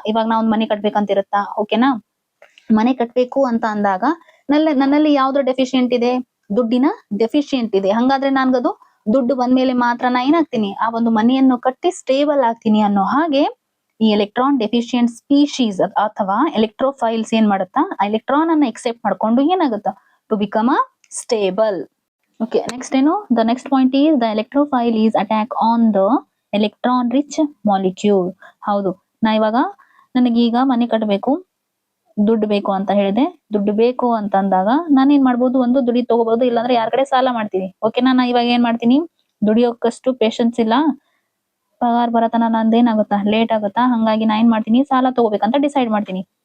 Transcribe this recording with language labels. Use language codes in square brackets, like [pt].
[kn] ಇವಾಗ ನಾವ್ ಒಂದ್ ಮನೆ ಕಟ್ಬೇಕಂತ ಇರುತ್ತಾ, ಓಕೆನಾ, ಮನೆ ಕಟ್ಬೇಕು ಅಂತ ಅಂದಾಗ ನನ್ನಲ್ಲಿ ಯಾವ್ದು ಡೆಫಿಶಿಯಂಟ್ ಇದೆ, ದುಡ್ಡಿನ ಡೆಫಿಶಿಯಂಟ್ ಇದೆ. ಹಂಗಾದ್ರೆ ನನ್ಗದು ದುಡ್ಡು ಬಂದ್ಮೇಲೆ ಮಾತ್ರ ನಾ ಏನಾಗ್ತೀನಿ, ಆ ಒಂದು ಮನೆಯನ್ನು ಕಟ್ಟಿ ಸ್ಟೇಬಲ್ ಆಗ್ತೀನಿ ಅನ್ನೋ ಹಾಗೆ ಈ ಎಲೆಕ್ಟ್ರಾನ್ ಡೆಫಿಶಿಯಂಟ್ ಸ್ಪೀಶೀಸ್ ಅಥವಾ ಎಲೆಕ್ಟ್ರೋಫೈಲ್ಸ್ ಏನ್ ಮಾಡುತ್ತಾ, ಆ ಎಲೆಕ್ಟ್ರಾನ್ ಅನ್ನ ಎಕ್ಸೆಪ್ಟ್ ಮಾಡ್ಕೊಂಡು ಏನಾಗುತ್ತಾ, [en] To become a stable. Okay, next the next point is the electrophile is attack on the electron rich molecule. [kn] ಹೌದು, ನಾ ಇವಾಗ ನನಗೀಗ ಮನೆ ಕಟ್ಟಬೇಕು, ದುಡ್ಡು ಬೇಕು ಅಂತ ಹೇಳಿದೆ. ದುಡ್ಡು ಬೇಕು ಅಂತ ಅಂದಾಗ ನಾನೇನ್ ಮಾಡ್ಬೋದು, ಒಂದು ದುಡಿ ತಗೋಬಹುದು, ಇಲ್ಲಾಂದ್ರೆ ಯಾರ ಕಡೆ ಸಾಲ ಮಾಡ್ತೀನಿ. ಓಕೆನಾ, ನಾ ಇವಾಗ ಏನ್ ಮಾಡ್ತೀನಿ, ದುಡಿಯೋಕಷ್ಟು ಪೇಶನ್ಸ್ ಇಲ್ಲ, ಪಗಾರ ಬರತನ ನಂದೇನಾಗುತ್ತಾ ಲೇಟ್ ಆಗುತ್ತಾ, ಹಂಗಾಗಿ ನಾ ಏನ್ ಮಾಡ್ತೀನಿ, ಸಾಲ ತಗೋಬೇಕಂತ ಡಿಸೈಡ್ ಮಾಡ್ತೀನಿ.